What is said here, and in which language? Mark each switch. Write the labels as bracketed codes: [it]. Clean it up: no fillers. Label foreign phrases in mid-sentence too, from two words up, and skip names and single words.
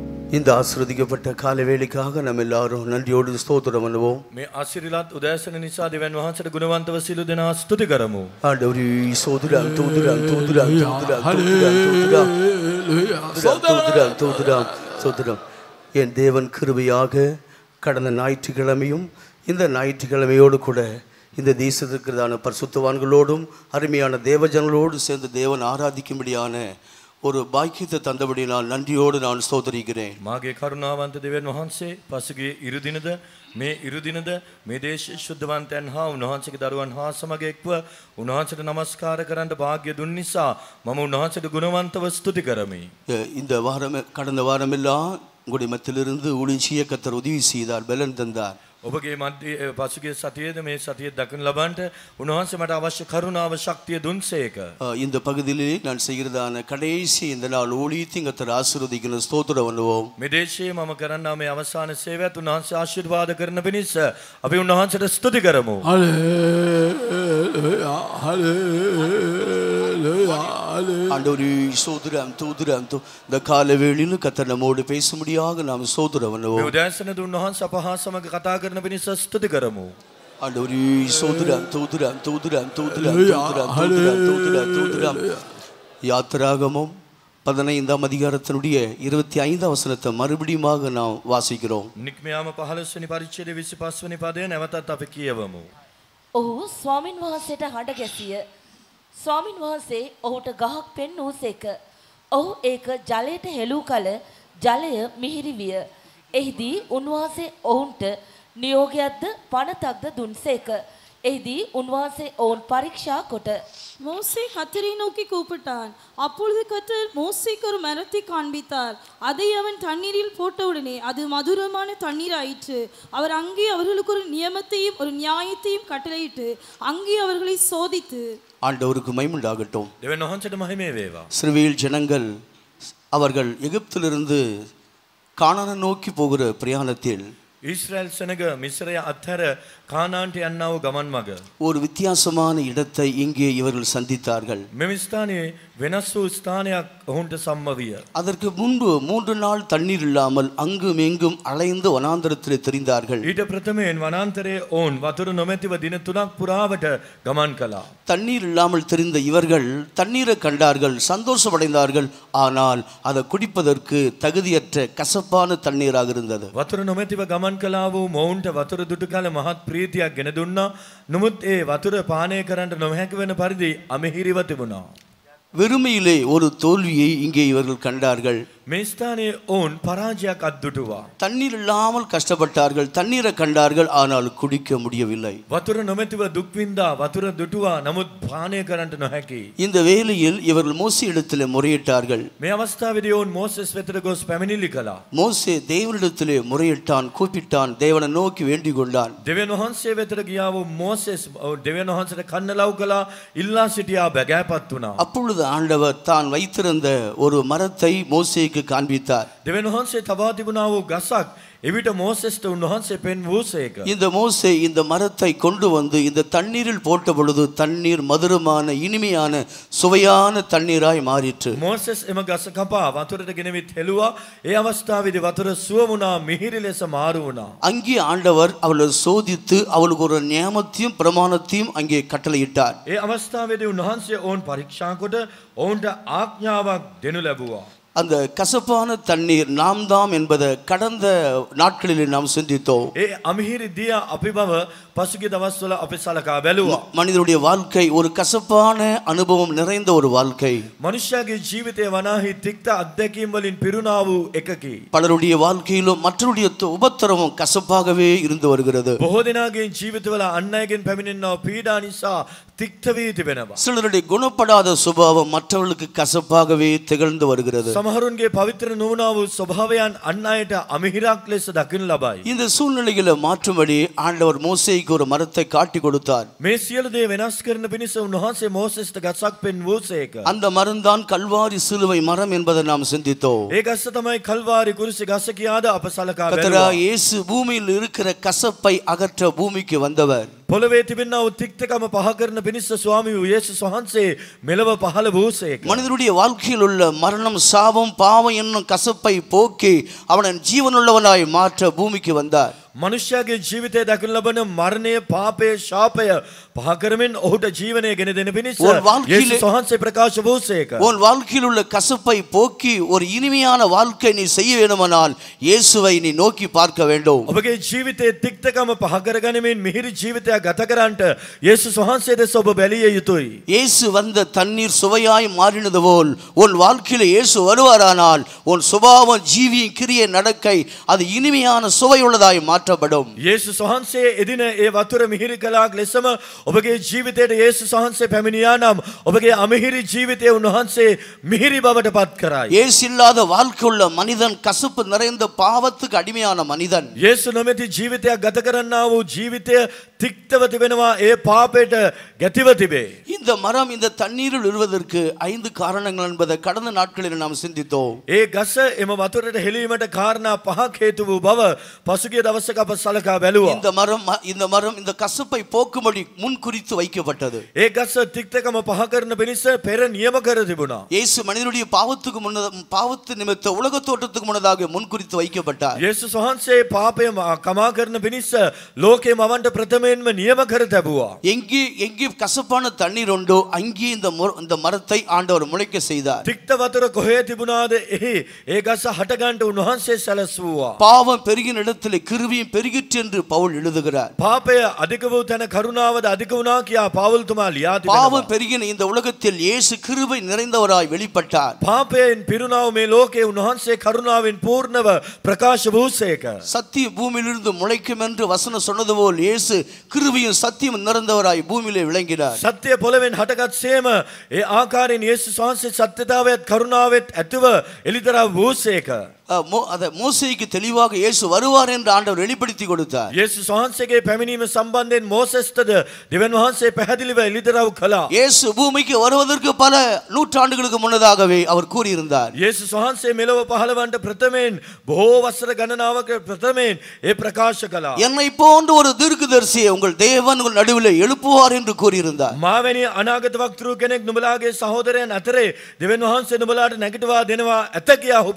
[ta] இந்த ஆசீர்வதிக்கப்பட்ட காலை வேளைக்காக நம்ம எல்லாரும் நன்றியோடு ஸ்தோத்திரம் பண்ணுவோம். [si] මේ ආශිර්වාද උදෑසන නිසා දෙවියන් වහන්සේට ගුණවන්තව සියලු දෙනා ස්තුති කරමු. [ta] ஆண்டவரே ஸ்தோத்திரம் ஸ்தோத்திரம் ஸ்தோத்திரம் ஸ்தோத்திரம் ஸ்தோத்திரம் ஸ்தோத்திரம். என் தேவன் கிருபையாக கடந்த ஞாயிற்றுக்கிழமையும் இந்த ஞாயிற்றுக்கிழமையோடு கூட இந்த தேசத்திற்கிறதான பரிசுத்தவான்களோடும் அருமையான தேவஜனங்களோடு சேர்ந்து தேவன் ஆராதிக்கும்படியான ஒரு பாக்கியத்தை தந்தபடி நான் நன்றியோடு நான் ஸ்தோத்திரிக்கிறேன். [si] මාගේ කරුණාවන්ත දෙවියන් වහන්සේ පසුගිය ඉරුදිනද මේ ඉරුදිනද මේ දේශ ශුද්ධවන්තයන් හා උන්වහන්සේගේ දරුවන් හා සමග එක්ව උන්වහන්සේට නමස්කාර කරන්න වාග්ය දුන් නිසා මම උන්වහන්සේට ගුණවන්තව ස්තුති කරමි. [ta] இந்த வாரம் கடந்த வாரமெல்லாம் உங்களுடைய மத்தியிலிருந்து ஊழியம் செய்ய கர்த்தர் உதவி செய்தார், பலன் தந்தார். [si] ඔබගේ මැද පසුගිය සතියේද මේ සතියේ දක්වන ලබන්නට උන්වහන්සේ මට අවශ්‍ය කරුණාව ශක්තිය දුන්සේක. [ta] இந்த பகுதியிலே நான் செய்கிறதான கடைசி இந்த நாள் ஊழியத்தை கர்த்தர் ஆசீர்வதிக்கணும், ஸ்தோத்திரம் பண்ணுவோம். [si] මේ දේශයේ මම කරන්නා මේ අවසාන සේවයත් උන්වහන්සේ ආශිර්වාද කරන පිණිස අපි උන්වහන්සේට ස්තුති කරමු. [ta] ஆண்டவரே ஸ்தோத்திரம் ஸ்தோத்திரம். இந்த கால வேளையில் கர்த்தர் நம்மோடு பேசும்படியாக நாம் ஸ்தோத்திரம் பண்ணுவோம். [si] මේ උදෑසනදී උන්වහන්සේ අප හා සමග කතා කරන පිණිස ස්තුති කරමු. [ta] ஆண்டவரே ஸ்தோத்திரம் ஸ்தோத்திரம் ஸ்தோத்திரம் ஸ்தோத்திரம் ஸ்தோத்திரம் ஸ்தோத்திரம் ஸ்தோத்திரம். யாத்திராகமம் 15ஆம் அதிகாரத்தினுடைய 25ஆம் வசனத்தை மறுபடியுமாக நாம் வாசிக்கிறோம். [si] නික්මයාම 15 වෙනි පරිච්ඡේදයේ 25 වෙනි පදය නැවතත් අපි කියවමු. ඔහු ස්වාමින් වහන්සේට හඬ ගැසිය. ස්වාමින් වහන්සේ ඔහුට ගහක් පෙන්වූසේක. ඔහු ඒක ජලයට හෙළූ කල ජලය මිහිරි විය. එහිදී උන්වහන්සේ ඔවුන්ට නියෝගයක්ද පනතක්ද දුන්සේක. එහිදී උන්වහන්සේ ඔවුන් පරීක්ෂා කොට [ta] மோசே கர்த்தரை நோக்கி கூப்பிட்டான். அப்பொழுது கர்த்தர் மோசேக்கு ஒரு மரத்தை காண்பித்தார். அதை அவன் தண்ணீரில் போட்டவுடனே அது மதுரமான தண்ணீர் ஆயிற்று. அவர் அங்கே அவர்களுக்கு ஒரு நியமத்தையும் ஒரு நியாயத்தையும் கட்டளையிட்டு அங்கே அவர்களை சோதித்து. ஆண்டவருக்கு மகிமை உண்டாகட்டும். [si] දෙවියන් වහන්සේට මහිමේ වේවා. [ta] இஸ்ரவேல் ஜனங்கள் அவர்கள் எகிப்திலிருந்து கானானை நோக்கி போகிற பிரயாணத்தில் [si] ඊශ්‍රායල් සෙනග මිස්රය අත්හැර කානාන්ට යන්නා වූ ගමන් මඟ [ta] ஒரு வித்தியாசமான இடத்தை இங்கே இவர்கள் சந்தித்தார்கள். [si] මෙම ස්ථානයේ වෙනස් වූ ස්ථානයක් ඔවුන්ට සම්මවිය. [ta] அதற்கு முன்பு 3 நாள் தண்ணீர் இல்லாமல் அங்கும் எங்கும் அலைந்து வனாந்தரத்திலே திரிந்தார்கள். [si] ඊට ප්‍රථමයෙන් වනාන්තරයේ ඔවුන් වතුර නොමැතිව දින 3ක් පුරාවට ගමන් කළා. [ta] தண்ணீர் இல்லாமல் திரிந்த இவர்கள் தண்ணீரை கண்டார்கள், சந்தோஷமடைந்தார்கள். ஆனால் அதை குடிப்பதற்கு தகுதியற்ற கசப்பான தண்ணீராக இருந்தது. [si] වතුර නොමැතිව ගමන් කළා වූ මොවුන්ට වතුර දුටු කල මහත් ප්‍රීතියක් ගෙන දුන්නා. නමුත් ඒ වතුර පානය කරන්න නොහැකි වෙන පරිදි අමිහිරිව තිබුණා. [ta] வெறுமையிலே ஒரு தோல்வியை இங்கே இவர்கள் கண்டார்கள். [si] මේ ස්ථානයේ ඔවුන් පරාජයක් අත්දුටුවා. [ta] தண்ணீர் இல்லாமல் கஷ்டப்பட்டார்கள், தண்ணீரை கண்டார்கள், ஆனால் குடிக்க முடியவில்லை. [si] වතුර නොමැතිව දුක් විඳා වතුර දුටුවා, නමුත් පානය කරන්නට නොහැකි. [ta] இந்த வேளையில் இவர்கள் மோசே இடத்திலே முறையிட்டார்கள். [si] මේ අවස්ථාවේදී ඔවුන් මෝසෙස් වෙතට ගොස් පැමිණිලි කළා. [ta] மோசே தேவனிடத்திலே முறையிட்டான், கூப்பிட்டான், தேவனை நோக்கி வேண்டிக் கொண்டான். [si] දෙවියන් වහන්සේ වෙතට ගියා වූ මෝසෙස් දෙවියන් වහන්සේට කන්න ලව් කළා, ඉල්ලා සිටියා, බැගෑපත් වුණා. [ta] அப்பொழுது ஆண்டவர் தான் வைத்திருந்த ஒரு மரத்தை மோசேக்கு காண்பித்தார். [si] දෙවියන් වහන්සේ තබා තිබුණා වූ ගසක් එවිට මෝසෙස්ට උන්වහන්සේ පෙන්වූසේක. [ta] இந்த மோசே இந்த மரத்தை கொண்டு வந்து இந்த தண்ணீரில் போட்ட பொழுது தண்ணீர் மதுரமான இனிமையான சுவையான தண்ணீராய் மாறிற்று. [si] මෝසෙස් එම ගස කපා වතුරට ගෙනවිත් හෙළුවා. ඒ අවස්ථාවේදී වතුර සුව වුණා, මිහිරි ලෙස මාරු වුණා. [ta] அங்கே ஆண்டவர் அவளை சோதித்து அவளுக்கு ஒரு நியமத்தையும் பிரமாணத்தையும் அங்கே கட்டளையிட்டார். [si] ඒ අවස්ථාවේදී උන්වහන්සේ ඔවුන් පරීක්ෂා කොට ඔවුන්ට ආඥාවක් දෙනු ලැබුවා. [ta] அந்த கசப்பான தண்ணீர் நாம் தாம் என்பதை கடந்த நாட்களில் நாம் சிந்தித்தோம். [si] ඒ අමිහිරි දිය අපි බව පසුගිය දවස්වල අපි සලකා බැලුවා. [ta] மனிதனுடைய வாழ்க்கை ஒரு கசப்பான அனுபவம் நிறைந்த ஒரு வாழ்க்கை. [si] මනුෂ්‍යයාගේ ජීවිතය වනාහි තික්ත අත්දැකීම් වලින් පිරුණා වූ එකකි. [ta] பலருடைய வாழ்க்கையிலும் மற்றவருடைய உபத்திரவம் கசப்பாகவே இருந்து வருகிறது. [si] බොහෝ දෙනාගේ ජීවිතවල අන් අයගෙන් පැමිණෙනා පීඩා නිසා තික්ත වී තිබෙනවා. [ta] சிலருடைய குணப்படாத சுபாவம் மற்றவர்களுக்கு கசப்பாகவே திகழ்ந்து வருகிறது. [si] සමහරුන්ගේ පවිත්‍ර නොවුණා වූ ස්වභාවයන් අන් අයට අමිහිරක් ලෙස දකින්න ලබයි. [ta] இந்த சூழ்நிலைகளை மாற்றும்படி ஆண்டவர் மோசேக்கு ஒரு மரத்தை காட்டி கொடுத்தார். [si] මේ සියලු දේ වෙනස් කරන පිණිස උන්වහන්සේ මෝසෙස්ට ගසක් පෙන්වූසේක. [ta] அந்த மரம் தான் கல்வாரி சிலுவை மரம் என்பதை நாம் சிந்தித்தோம். [si] ඒ ගස තමයි කල්වාරි කුරුසි ගස කියාද අප සලකා [ta] கர்த்தராகிய [si] බැලුවා. [ta] இயேசு பூமியில் இருக்கிற கசப்பை அகற்ற பூமிக்கு வந்தவர். [si] පොළවේ තිබෙනා වූ තික්තකම පහ කරන පිණිස ස්වාමී වූ යේසුස් වහන්සේ මෙලව පහළ වූසේක. [ta] மனிதனுடைய வாழ்க்கையில் உள்ள மரணம், சாபம், பாவம் என்னும் கசப்பை போக்கி அவனை ஜீவனுள்ளவனாய் மாற்ற பூமிக்கு வந்தார். [si] මනුෂ්‍යයාගේ ජීවිතය දකින ලබන මරණය, පාපය, ශාපය පහ කරමින් ඔහුට ජීවනය ගෙන දෙන පිණිස යේසුස් වහන්සේ ප්‍රකාශ වූසේක. [ta] உன் வாழ்க்கையில் உள்ள கசப்பை போக்கி ஒரு இனிமையான வாழ்க்கை நீ செய்ய வேண்டுமானால் இயேசுவை நீ நோக்கி பார்க்க வேண்டும். [si] ඔබගේ ජීවිතයේ තික්තකම පහ කරගනිමින් මිහිරි ජීවිතයක් ගත කරන්නට යේසුස් වහන්සේ දෙස ඔබ බැලිය යුතුයි. [ta] இயேசு வந்த தண்ணீர் சுவையாய் மாறினது போல் உன் வாழ்க்கையில் இயேசு வருவாரானால் உன் சுபாவம், ஜீவியம், கிரியை, நடக்கை அது இனிமையான சுவையுள்ளதாய் மாற்றப்படும். [si] යේසුස් වහන්සේ එදින ඒ වතුර මිහිරි කළාක් ලෙසම ඔබගේ ජීවිතයට යේසුස් වහන්සේ පැමිණියා නම් ඔබගේ අමිහිරි ජීවිතය උන්වහන්සේ මිහිරි බවට පත් කරයි. [ta] இயேசு இல்லாத வாழ்க்கை உள்ள மனிதன் கசப்பு நிறைந்த பாவத்துக்கு அடிமையான மனிதன். [si] යේසු නොමැති ජීවිතයක් ගත කරන්නා වූ ජීවිතය තික්තව තිබෙනවා, ඒ පාපයට ගැතිව තිබේ. [ta] இந்த மரம் இந்த தண்ணீரில் விழுவதற்கு 5 காரணங்கள் என்பதை கடந்த நாட்களில் நாம் சிந்தித்தோம். [si] ඒ ගස එම වතුරට හෙලීමට කාරණා 5ක් හේතු වූ බව පසුගිය දවසක අප සලකා බැලුවා. [ta] இந்த மரம் இந்த கசப்பை போக்கும்படி முன்குறித்து வைக்கப்பட்டது. [si] ඒ ගස තික්තකම පහ කරන පිණිස පෙර නියම කර තිබුණා. [ta] இயேசு மனிதனுடைய பாவத்து நிமித்த உலக தோற்றத்துக்கு முன்னதாக முன்குறித்து வைக்கப்பட்டார். [si] යේසුස් වහන්සේ පාපය කමා කරන පිණිස ලෝකේ මවන්ට ප්‍රථමයෙන්ම නියම කර තිබුවා. [ta] எங்கே கசப்பான தண்ணீர் உண்டோ அங்கே இந்த மரத்தை ஆண்டவர் முளைக்க செய்தார். [si] තික්ත වතුර කොහේ තිබුණාද එහි ඒ ගස හට ගන්නට උන්වහන්සේ සැලසුවා. [ta] பாவம் பெருகின இடத்திலே கிருபையும் பெருகிற்று என்று பவுல் எழுதுகிறார். [si] පාපය අධික වූ තැන කරුණාවද අධික වුණා කියා පාවුල්තුමා ලියා තිබෙනවා. [ta] பாவம் பெருகின இந்த உலகத்தில் இயேசு கிருபை நிறைந்தவராய் வெளிப்பட்டார். [si] පාපයෙන් පිරුණාව මේ ලෝකේ උන්වහන්සේ කරුණාවෙන් පූර්ණව ප්‍රකාශ වූසේක. [ta] சத்திய பூமியிலிருந்து முளைக்கும் என்று வசனம் சொன்னது போல் இயேசு கிருபையும் சத்தியம் நிறைந்தவராய் பூமியிலே விளங்கினார். [si] සත්‍ය පොළවෙන් හටගත් සේම ඒ ආකාරයෙන් යේසුස් වහන්සේ සත්‍යතාවයත් කරුණාවෙත් ඇතුව එලිදරව් වූසේක. [ta] மோசேக்கு தெளிவாக இயேசு வருவார் என்று ஆண்டவர் வெளிப்படுத்தி கொடுத்தார். [si] යේසුස් වහන්සේගේ පැමිණීම සම්බන්ධයෙන් මෝසෙස්ටද දෙවියන් වහන්සේ පැහැදිලිව එලිදරව් කළා. [ta] இயேசு பூமிக்கு வருவதற்கு பல நூற்றாண்டுகளுக்கு முன்னதாகவே அவர் கூறியிருந்தார். [si] යේසුස් වහන්සේ මෙලොව පහළවන්නට ප්‍රථමයෙන් බොහෝ වසර ගණනාවක ප්‍රථමයෙන් ඒ ප්‍රකාශ කළා. [ta] என்னை போன்ற ஒரு தீர்க்கதரிசியை உங்கள் தேவன் உங்கள் நடுவில் எழுப்புவார் என்று கூறியிருந்தார். [si] මාවැනි අනාගත වක්තෘ කෙනෙක් නුඹලාගේ සහෝදරයන් අතරේ දෙවියන් වහන්සේ නුඹලාට නැගිටවා දෙනවා ඇත කියා ඔහු